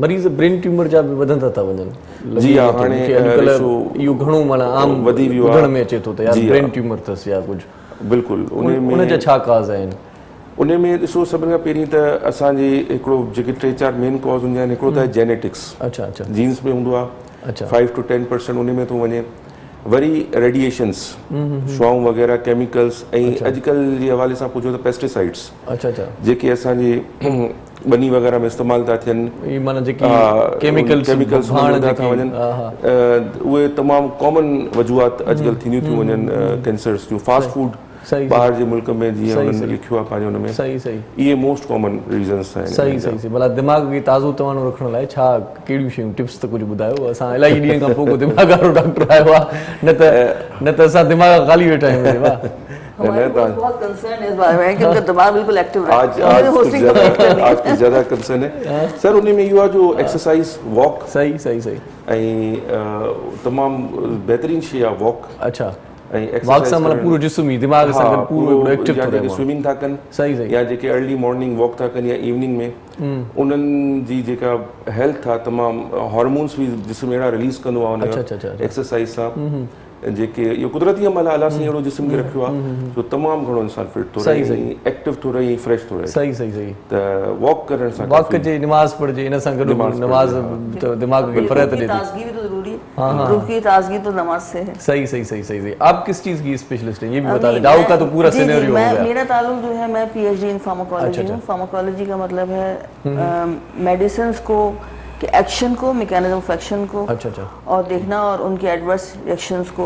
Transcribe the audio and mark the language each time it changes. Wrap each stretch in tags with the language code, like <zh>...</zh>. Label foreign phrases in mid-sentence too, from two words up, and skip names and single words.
<sd>मरीज़</sd> <en>brain tumour</en> <sd>जा बि वधंदा था वञनि। जी हा, हाणे इहो घणो माना आम वधी वियो आहे, में अचे थो त यार</sd> <en>brain tumour</en> <sd>अथसि या कुझु। बिल्कुल। उन जा छा काज़ आहिनि? उन में ॾिसो, सभिनि खां पहिरीं त असांजे हिकिड़ो जेके 3-4</sd> <en>main cause</en> <sd>हूंदा आहिनि, हिकिड़ो त आहे जेनेटिक्स। अच्छा अच्छा। जीन्स में हूंदो आहे। 5 to 10% उन में थो वञे। वरी रेडिएशंस, शुआऊं वग़ैरह, केमिकल्स, ऐं अॼुकल्ह जे हवाले सां पुछो त पेस्टिसाइड्स जेके असांजे बनी वग़ैरह में इस्तेमालु था थियनि, केमिकल्स था वञनि, उहे तमामु कॉमन वजूहात अॼुकल्ह थींदियूं थियूं वञनि कैंसर्स जूं।</sd> <en>fast food</en> <sd>ॿाहिरि जे मुल्क में जीअं हुननि लिखियो आहे पंहिंजे हुन में, इहे</sd> <en>most common reasons</en> <sd>आहिनि। सही भला दिमाग़ खे ताज़ो तवानो रखण लाइ छा कहिड़ियूं शयूं टिप्स त कुझु ॿुधायो? असां इलाही ॾींहं खां पोइ को दिमाग़ वारो डॉक्टर आयो आहे, न त असां दिमाग़ खाली वेठा आहियूं।</sd> <ur>بہت کنسرن ہے اس بارے میں کہ ان کا دماغ بالکل ایکٹو رہے. آج کچھ زیادہ کنسرن ہے سر.</ur> <sd>उन में इहो आहे जो</sd> <en>exercise, walk,</en> <sd>सही ऐं तमामु बहितरीनु शइ आहे वॉक। अच्छा, वॉक सां मतलब पूरो जिस्म ई दिमाग सां गॾु पूरो एक्टिव थो रहे। स्विमिंग था कनि या जेके</sd> <en>early morning walk</en> <sd>था कनि या इवनिंग में, उन्हनि जी जेका हेल्थ आहे तमामु हार्मोन्स बि जिस्म अहिड़ा रिलीज़ कंदो आहे उन एक्सरसाइज सां, जेके इहो कुदरती अमल आहे। अलाह सां अहिड़ो जिस्म खे रखियो आहे जो तमामु घणो इंसान फिट थो रहे, एक्टिव थो रहे, फ्रेश थो रहे। सही त वॉक करण सां, वॉक कजे, नमाज़ पढ़जे, इन सां गॾु नमाज़ दिमाग खे फरहत ॾे थी।</sd> <ur>تازگی بھی تو ضروری ہے، روح کی تازگی تو نماز سے ہے. صحیح. آپ کس چیز کی اسپیشلسٹ ہیں یہ بھی بتا دیں۔ ڈاؤ کا تو پورا سنیریو ہو گیا. میرا تعلق جو ہے، میں</ur> <en>PhD in pharmacology</en> <ur>ہوں۔ فارماکولوجی کا مطلب ہے میڈیسنز کو کہ ایکشن کو,</ur> <en>mechanism of action</en> <ur>को اور دیکھنا اور ان کے</ur> <en>adverse reactions</en> <ur>को।</ur>